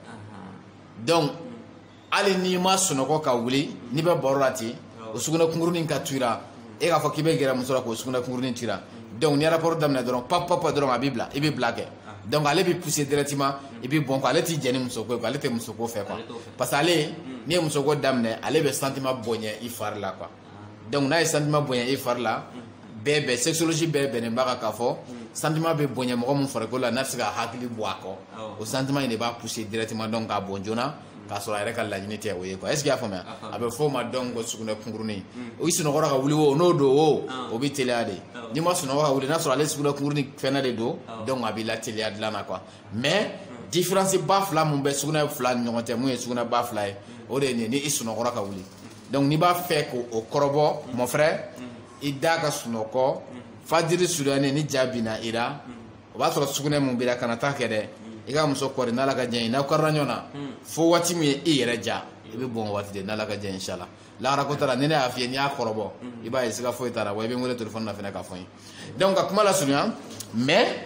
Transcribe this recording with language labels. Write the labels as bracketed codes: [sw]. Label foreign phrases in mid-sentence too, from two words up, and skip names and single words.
[bm] donc hali n'i ma sunɔgɔ ka wuli n'i bɛ baro la ten o sugunɛ kunkurunin ka to i la e k'a fɔ k'i bɛ gɛrɛ muso la k'o sugunɛ kunkurunin to i la donc ni rapport daminɛ dɔrɔn papa dɔrɔn a b'i bila i bɛ bila kɛ donc ale bɛ [fr] pousser directement [bm] i bɛ bɔn quoi ale t'i jɛ ni musoko ye quoi ale tɛ musoko fɛ quoi [fr] parce que [bm] ale n'i ye musoko daminɛ ale bɛ sentiment bonya i fari la quoi donc n'a ye sentiment bonya i fari la bɛɛ sexologie bɛɛ bɛnnen b'a kan k'a fɔ sentiment bɛ bonya mɔgɔ min farikolo la n'a bɛ se ka hakili bɔ a kɔ o sentiment in de b'a [fr] pousser directement [bm] donc k'a bɔn joona k'a sɔrɔ a yɛrɛ ka laɲini tɛ o ye quoi [fr] est ce que [bm] i y'a faamuya a bɛ fɔ o ma donc ko sugunɛ kunkurunin o i sunɔgɔra ka wuli o n'o don o bɛ teliya de n'i ma sunɔgɔ ka wuli n'a sɔrɔ ale sugunɛ kunkurunin fɛnɛ de don donc a b'i la teliya dilan na quoi [fr] mais différence [bm] ba fila mun bɛ sugunɛ fila ni ɲɔgɔn cɛ mun ye sugunɛ ba fila ye o de ye nin ye ni i sunɔgɔra ka wuli donc n'i b'a fɛ k'o kɔrɔbɔ [fr] mon frère [bm] i da ka sunɔgɔ fajiri surunyani ni ja binna i la o b'a sɔrɔ sugunɛ mun b'i la kana taa kɛ dɛ i ka muso kɔri n'ala ka diɲɛ ye n'aw karila ɲɔgɔn na fo waati min ye i yɛrɛ ja i bɛ bɔn waati de n'ala ka diɲɛ inshallah lahara ko tara ni ne y'a f'i ye n'i y'a kɔrɔbɔ i b'a ye siga foyi t'a la wa i bɛ n wele téléphone na fɛnɛ k'a fɔ n ye donc ka kuma lasurunya mais